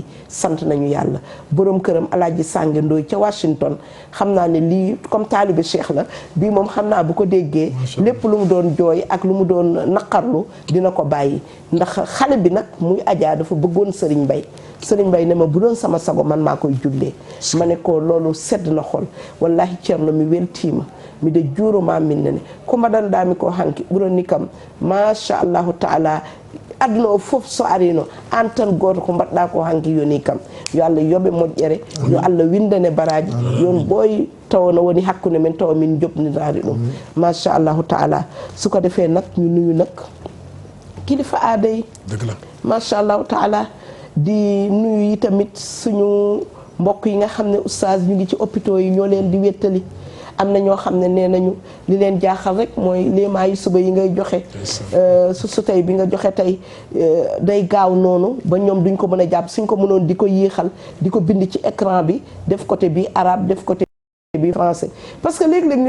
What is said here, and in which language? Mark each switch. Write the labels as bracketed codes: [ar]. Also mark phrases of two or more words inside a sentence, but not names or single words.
[wo] sant nañu yàlla borom këram Alaaji Sànge Ndooy ca Washington xam naa ne lii comme taalibe Cheikh la bii moom xam naa bu ko déggee lépp lu mu doon jooy ak lu mu doon naqarlu dina ko bàyyi ndax xale bi nag muy Adja dafa bëggoon Sëriñ Mbay Sëriñ Mbay ne ma bu doon sama sago man maa koy jullee ma ne ko loolu sedd na xol wallahi [ff] Ceerno mi weltiima mi de juuroma min nene ko mbaɗanɗami ko hanki ɓurani kam [ar] ما شاء الله تعالى [ff] aduna o fof so arino an tan goto ko mbaɗɗa ko hanki yoni kam yo Allah yoɓe moƴƴere yo Allah windane baraji yon ɓooyi taw no woni hakkude men tawa min jobnidari ɗum [ar] ما شاء الله تعالى [wo] suko defee nag ñu nuyu nag kilifa aada yi [ar] ما شاء الله تعالى [wo] di nuyu yi tamit suñu mbokk yi nga xam ne oustaz ñu ngi ci hôpitaux yi ñoo leen di wéttali am na ñoo xam ne nee nañu li leen jaaxal rek mooy léemaa yi suba yi ngay joxe su tey bi nga joxe tey day gaaw noonu ba ñoom duñ ko mën a jàpp suñ ko mënoon di ko yéexal di ko bind ci écran bi def côté bi arabe def côté bi français [fr] parce que [wo] léegi-léeg ñu